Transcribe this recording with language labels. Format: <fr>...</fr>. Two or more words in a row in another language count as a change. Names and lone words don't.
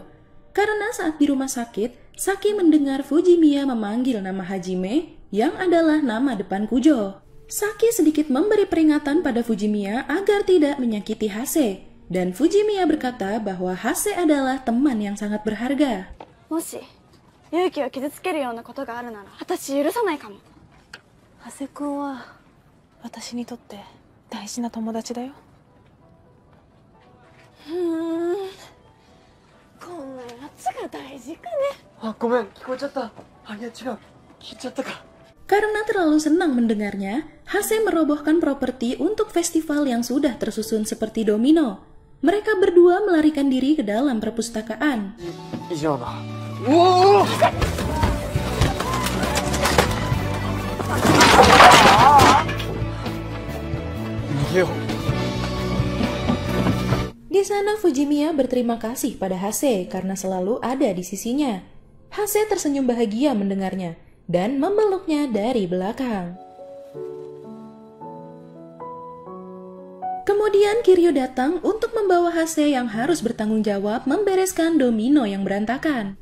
<id>Karena saat di rumah sakit, Saki mendengar Fujimiya memanggil nama Hajime yang adalah nama depan Kujo. Saki sedikit memberi peringatan pada Fujimiya agar tidak menyakiti Hase. Dan Fujimiya berkata bahwa Hase adalah teman yang sangat berharga.</id> <ja>もし勇気を傷つけるようなことがあるなら私許さないかも。長谷君は私にとって大事な友達だよ。こんなやつが大事かね。あ、ごめん、聞こえちゃった。あ、いや違う、聞いちゃったか。</ja> <id>Karena terlalu senang mendengarnya, Hase merobohkan properti untuk festival yang sudah tersusun seperti domino. Mereka berdua melarikan diri ke dalam perpustakaan.</id> <ja>以上だ。おお。逃げよう。</ja> <id>Di sana Fujimiya berterima kasih pada Hase karena selalu ada di sisinya. Hase tersenyum bahagia mendengarnya dan memeluknya dari belakang. Kemudian Kiryu datang untuk membawa Hase yang harus bertanggung jawab membereskan domino yang berantakan.</id>